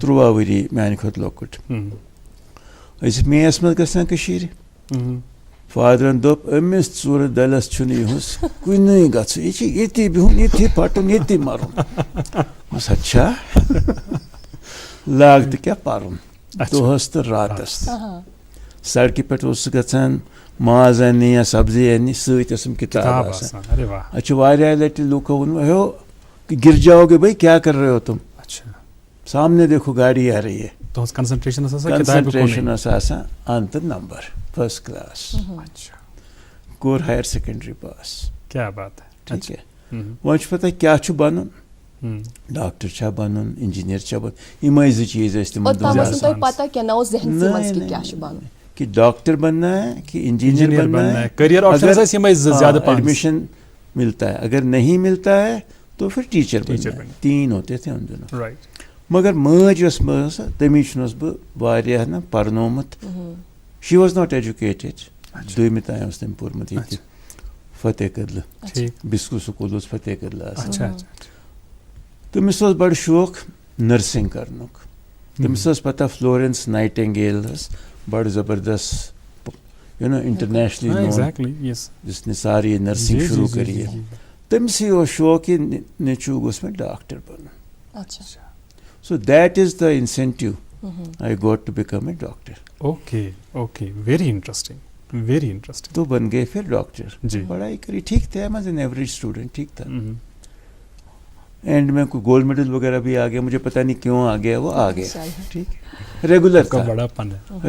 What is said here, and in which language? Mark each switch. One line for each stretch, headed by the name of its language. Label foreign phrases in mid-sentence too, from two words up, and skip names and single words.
Kashmiri: 13 ؤری میانہِ کھۄتہٕ لۄکُٹ أسۍ ٲسۍ میٚیَس منٛز گژھان کٔشیٖرِ فادرن دوٚپ أمِس ژوٗرٕ دَلس چھُنہٕ یِہُس کُنُے گژھُن یہِ چھُ ییٚتی بِہُن ییٚتی پھٹُن ییٚتی مرُن اچھا لاگ تہٕ کیٛاہ پرُن دۄہس تہٕ راتس تہِ سڑکہِ پٮ۪ٹھ اوسُس گژھان ماز اننہِ یا سبزی اننہِ سۭتۍ ٲسٕم کِتاب آسان
Urdu: ارے واہ
Kashmiri: اتہِ چھُ واریاہ لٹہِ لُکو ووٚنمُت ہیو
Urdu: گر جاؤ گے بھائی کیا کر رہے ہو تم اچھا سامنے دیکھو گاڑی آ رہی ہے
Kashmiri: تُہنٛز کنسنٹریشن ٲس آسان کِتابہِ
English: کنسنٹریشن
Kashmiri: کُنُے ٲس آسان انتہٕ نمبر
English: first class
Urdu: اچھا
Kashmiri: کوٚر
English: higher secondary
Kashmiri: پاس
Urdu: کیٛاہ بات ہے
Kashmiri: ٹھیٖک ہے وۄنۍ چھُ پتہ کیٛاہ چھُ بنُن ڈاکٹر چھا بنُن انجیٖنیر چھا بنُن یِمے 2 چیٖز ٲسۍ تِمن اوٚتام دۄہن ٲس نہٕ تۄہہِ پتہ کینٛہہ نہ اوس ذہنسٕے منٛز کہِ کیٛاہ چھُ بنُن
Urdu: کہ ڈاکٹر بننا ہے کہ انجینئر بننا ہے
English: career options
Kashmiri: ٲسۍ یِمے زٕ زیادٕ پہن
Urdu: ایڈمیشن ملتا ہے اگر نہیں ملتا ہے تو پھر ٹیچر ٹیچر بننا ہے 3 ہوتے تھے ان دنوں
English: رایٹ
Kashmiri: مگر مٲج یۄس مےٚ ٲس تٔمِس چھُنس بہٕ واریاہ نہ پرنومُت
English: she was not educated
Kashmiri: 2مہِ تام اوس تٔمۍ پوٚرمُت ییٚتہِ فتح کدلہٕ ٹھیٖک بِسکوٗ سکوٗل اوس فتح کدلہٕ آسان
Urdu: اچھا اچھا
Kashmiri: تٔمِس اوس بڑٕ شوق نرسِنٛگ کرنُک تٔمِس ٲس پتہ فلورینس نایٹنگیل ٲس بڑٕ زبردست
English: you know internationally known exactly yes
Urdu: جس نے ساری نرسنگ شروع کری ہے
Kashmiri: تٔمسٕے اوس شوق کہِ نیٚچوٗ گوٚژھ مےٚ ڈاکٹر بنُن
Urdu: اچھا
English: so that is the incentive I got to become a doctor okay okay very interesting very interesting ویری انٹرسٹنگ
Urdu: تو بن گئے پھر ڈاکٹر جی پڑھائی کری ٹھیک تھا میں
English: an average student
Urdu: ٹھیک تھا اینڈ میں کوئی
English: gold medal
Urdu: وغیرہ بھی آ گیا مجھے پتہ نہیں کیوں آ گیا وہ آ گیا ٹھیک ریگولر تھا بڑا پن ہے